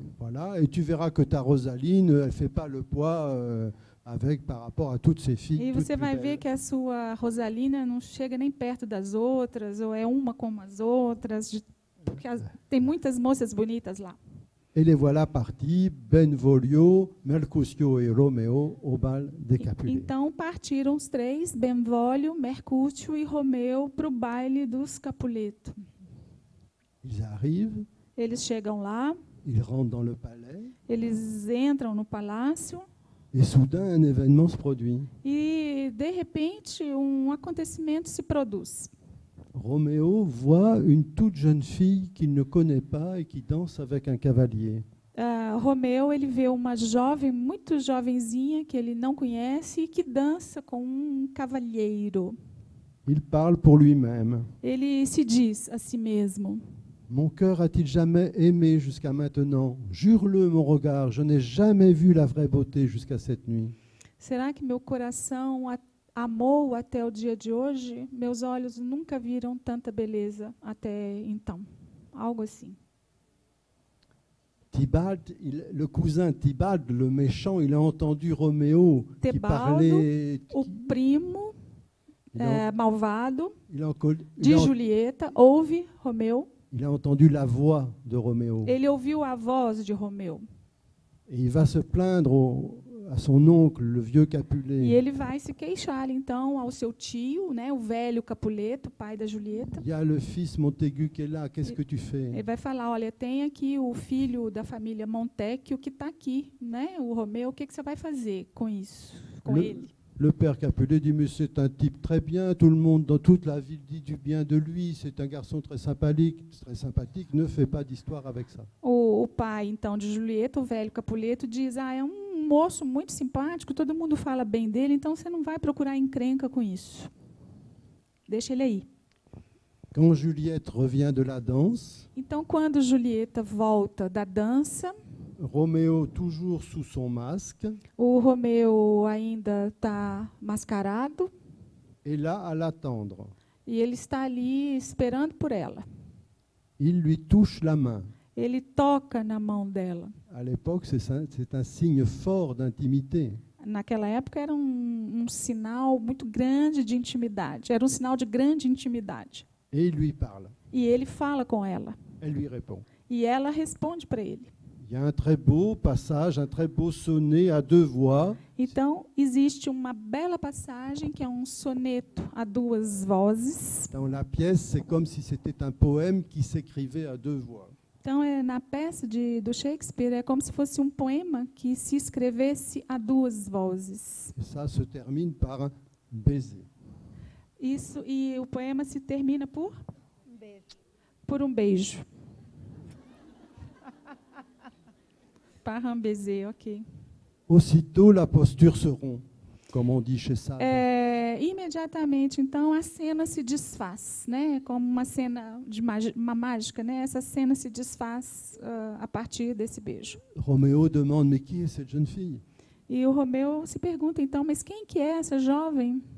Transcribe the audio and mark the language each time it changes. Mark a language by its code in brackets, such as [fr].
[fr] Voilà, et tu verras que ta Rosaline, elle fait pas le poids par rapport à toutes ces filles. [pt] E [fr] toutes [pt] você [fr] plus [pt] vai ver [fr] belles. [pt] que a sua Rosalina não chega nem perto das outras, ou é uma como as outras, porque tem muitas moças bonitas lá. [fr] Et les voilà partis, Benvolio, Mercutio et Roméo, au bal des Capulet. [pt] Então partiram os três, Benvolio, Mercúcio e Romeu, para o baile dos Capuleto. [fr] Ils arrivent, [pt] Eles chegam lá, [fr] ils rentrent dans le palais, [pt] eles entram no palácio [fr] et soudain un événement se produit. [pt] e, de repente, um acontecimento se produz. [fr] Roméo voit une toute jeune fille qu'il ne connaît pas et qui danse avec un cavalier. [pt] Romeu, ele vê uma jovem, muito jovenzinha, que ele não conhece e que dança com um cavalheiro. [fr] Il parle pour lui-même. [pt] Ele se diz a si mesmo: [fr] Mon cœur a-t-il jamais aimé jusqu'à maintenant? Jure-le, mon regard, je n'ai jamais vu la vraie beauté jusqu'à cette nuit. [pt] será que meu coração amou até o dia de hoje? Meus olhos nunca viram tanta beleza até então. Algo assim. [fr] Tybalt, le cousin Tybalt, le méchant, il a entendu Roméo qui [pt] Tebaldo, parlait. O primo [fr] Il a, [pt] malvado [fr] il a enco- [pt] de [fr] il a- [pt] Julieta ouve Romeu. [fr] il a entendu la voix de Roméo. [pt] Ele ouviu a voz de Romeu. [fr] Et il va se plaindre à son oncle, le vieux Capulet. [pt] E ele vai se queixar, então, ao seu tio, né, o velho Capuleto, pai da Julieta. [fr] Il y a le fils Montaigu qui est là, qu'est-ce que tu [pt] Ele [fr] fais? [pt] vai falar: olha, tem aqui o filho da família Montecchio que está aqui, né, o Romeu, o que você vai fazer com isso, com ele? [fr] Le père Capulet dit, mais c'est un type très bien, tout le monde dans toute la ville dit du bien de lui, c'est un garçon très sympathique, ne fais pas d'histoire avec ça. [pt] O pai, então, de Julieta, o velho Capuleto, diz: é um moço muito simpático, todo mundo fala bem dele, então você não vai procurar encrenca com isso. Deixa ele aí. [fr] Quand Juliette revient de la danse, [pt] Então, quando Julieta volta da dança, [fr] Roméo toujours sous son masque [pt] o Romeu ainda está mascarado [fr] est là à l'attendre. [pt] e ele está ali esperando por ela. [fr] Il lui touche la main. [pt] ele toca na mão dela. [fr] À l'époque, c'est un signe fort d'intimité. [pt] Naquela época era um sinal muito grande de intimidade. Era um sinal de grande intimidade. [fr] Et il lui parle. [pt] E ele fala com ela. [fr] Elle lui répond. [pt] E ela responde para ele. [fr] Il y a un très beau passage, un très beau sonnet à 2 voix. [pt] Então, existe uma bela passagem que é um soneto a 2 vozes. [fr] Dans la pièce, c'est comme si c'était un poème qui s'écrivait à 2 voix. [pt] Então, na peça do Shakespeare, é como se fosse um poema que se escrevesse a 2 vozes. [fr] Et ça se termine par un baiser. [pt] Isso, e o poema se termina por beijo. Por um beijo. [fr] Par un baiser, ok. Aussitôt, la posture se rompt, comme on dit chez Sade. [pt] Imediatamente, então, a cena se desfaz, né? Como uma cena de uma mágica, né? Essa cena se desfaz a partir desse beijo. [fr] Roméo demande, mais qui est cette jeune fille? [pt] E o Romeu se pergunta, então, mas quem que é essa jovem?